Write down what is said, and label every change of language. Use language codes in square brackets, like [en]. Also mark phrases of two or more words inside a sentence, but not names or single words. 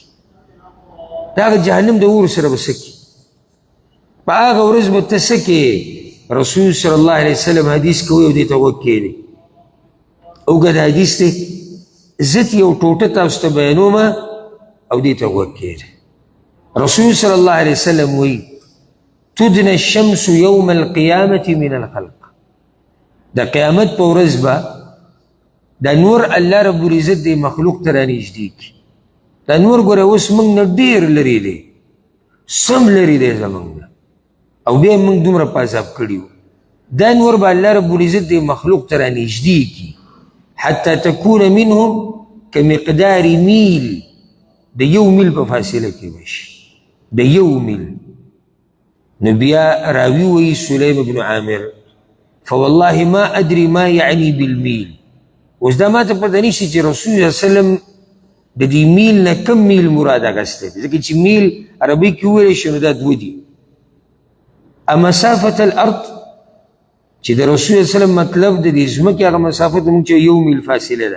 [ps] د هغه جهنم د اور سره به څه کړي، په هغه ورځ به ته څه کې. رسول [ar] صلی الله علیه وسلم [ps] حدیث کوي او دې ته غوږ کښېږدئ. اوږد حدیث دی، زه یو ټوټه تاسو ته بیانوم او دې ته غوږ کښېږدئ. رسول [ar] صلی الله علیه وسلم [ps] وایي [ar] تدنى الشمس يوم القيامة من الخلق. [ps] دا قیامت په ورځ به دا نور الله [ar] رب العزت [ps] دی مخلوق ته رانږدې کړي. دا نور ګوره اوس موږ نه ډېر لرې دی، سم لرې دی زموږ نه، او بیا موږ دومره په عذاب کړي وو. دا نور به الله [ar] رب العزت [ps] دی مخلوق ته رانږدې کړي [ar] حتی تکون منهم کمقدار میل، [ps] د یو میل په فاصله کې به شي، د یو میل. نو بیا راوي وایي سلیم بن عامر [ar] فوالله ما ادري ما یعنی بالمیل. [ps] اوس دا ما ته پته نشي چې رسول [ar] صلی الله علیه وسلم [ps] د دې میل نه کم میل مراد اخیستی دی، ځکه چې میل عربي کې وویلی شي نو دا دوه دي. [ar] مسافة الارض [ps] چې د رسول [ar] صلی الله علیه وسلم [ps] مطلب د دې ځمکې هغه مسافت مونږ چې یو میل فاصله ده.